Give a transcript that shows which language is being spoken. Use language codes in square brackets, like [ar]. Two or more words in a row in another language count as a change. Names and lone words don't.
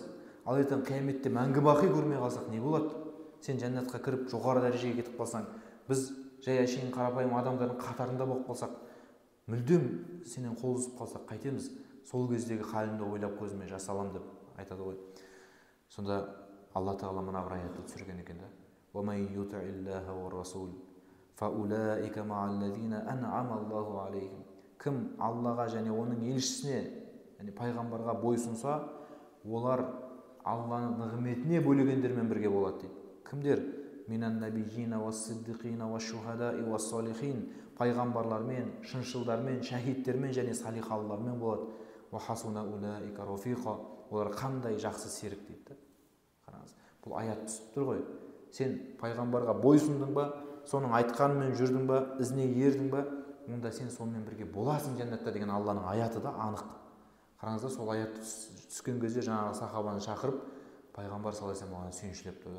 [kk] Ал ертең қияметте мәңгі бақи көрмей қалсақ не болады? Сен жәннатқа кіріп жоғары дәрежеге кетіп қалсаң, біз жай әшейін қарапайым адамдардың қатарында болып қалсақ, мүлдем сенен қол үзіп қалсақ қайтеміз? Сол кездегі халімді ойлап көзіме жас алам деп айтады ғой. Сонда Алла тағала мына бір аятты түсірген екен да. [ar] وَمَنْ يُطِعِ اللَّهَ وَالرَّسُولَ فَأُولَٰئِكَ مَعَ الَّذِينَ أَنْعَمَ اللَّهُ عَلَيْهِمْ. [kk] Кім Аллаға және оның елшісіне, яғни пайғамбарға бойсұнса, олар Алланың нығметіне бөлегендермен бірге болады дейді. Кімдер? [ar] من النبيين والصديقين والشهداء والصالحين. [kk] Пайғамбарлармен, шыншылдармен, шахидтермен және салихалылармен болады. [ar] وحسن أولئك رفيقا. [kk] Олар қандай жақсы серік дейді. Қараңыз, бұл аят түсіп тұр ғой. Сен пайғамбарға бойсұндың ба, соның айтқанымен жүрдің ба, ізіне ердің ба, онда сен сонымен бірге боласың жәннатта деген Алланың аяты да анық. Қараңыздар, сол аят түскен кезде жаңағы сахабаны шақырып, пайғамбар [ar] صلى الله عليه وسلم [kk] сүйіншілеп тұрды.